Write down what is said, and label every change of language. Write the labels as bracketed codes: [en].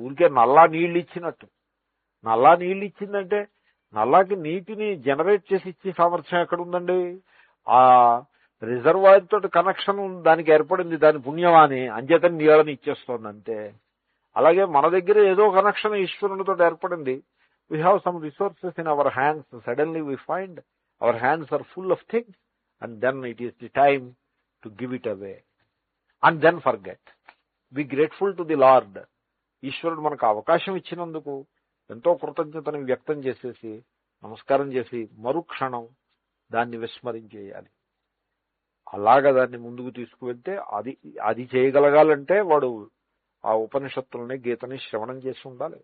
[te] ఊరికే నల్లా నీళ్లు ఇచ్చినట్టు. నల్లా నీళ్లు ఇచ్చిందంటే నల్లాకి నీటిని జనరేట్ చేసి ఇచ్చే సామర్థ్యం ఎక్కడుందండి? ఆ రిజర్వాయర్ తోటి కనెక్షన్ దానికి ఏర్పడింది, దాని పుణ్యమాని అంచేతని నీళ్ళని ఇచ్చేస్తోంది అంతే. అలాగే మన దగ్గర ఏదో కనెక్షన్ ఈశ్వరునితో ఏర్పడింది. [en] We have some resources in our hands. Suddenly we find our hands are full of things and then it is the time to give it away and then forget. Be grateful to the Lord. [te] ఈశ్వరుడు మనకు అవకాశం ఇచ్చినందుకు ఎంతో కృతజ్ఞతను వ్యక్తం చేసేసి నమస్కారం చేసి మరుక్షణం దాన్ని విస్మరించేయాలి. అలాగా దాన్ని ముందుకు తీసుకువెళ్తే అది చేయగలగాలంటే వాడు ఆ ఉపనిషత్తుల్ని, గీతని శ్రవణం చేసి ఉండాలి.